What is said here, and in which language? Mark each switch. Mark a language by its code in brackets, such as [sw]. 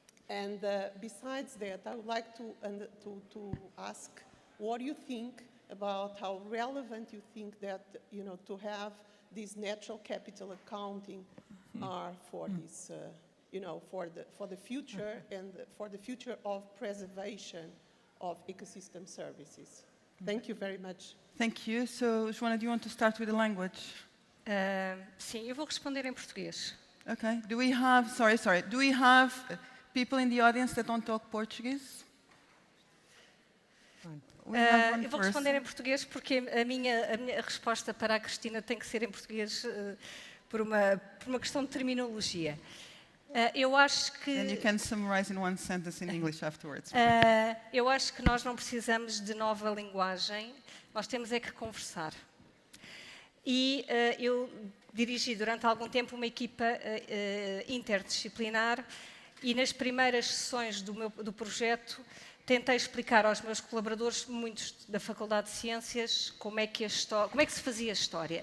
[en] And besides that, I would like to ask, what do you think about how relevant you think that, to have this natural capital accounting are for this, for the future and for the future of preservation of ecosystem services. Thank you very much. Thank you. So, Joana, do you want to start with the language? [pt] Sim, eu vou responder em português. [en] Okay. Do we have, do we have people in the audience that don't talk Portuguese? [pt] Eu vou responder em português porque a minha resposta para a Cristina tem que ser em português por uma questão de terminologia. Eu acho que... [en] And you can summarize in one sentence in English afterwards. [pt] Eu acho que nós não precisamos de nova linguagem, nós temos é que conversar. E eu dirigi durante algum tempo uma equipa interdisciplinar e nas primeiras sessões do projeto tentei explicar aos meus colaboradores, muitos da Faculdade de Ciências, como é que se fazia a história.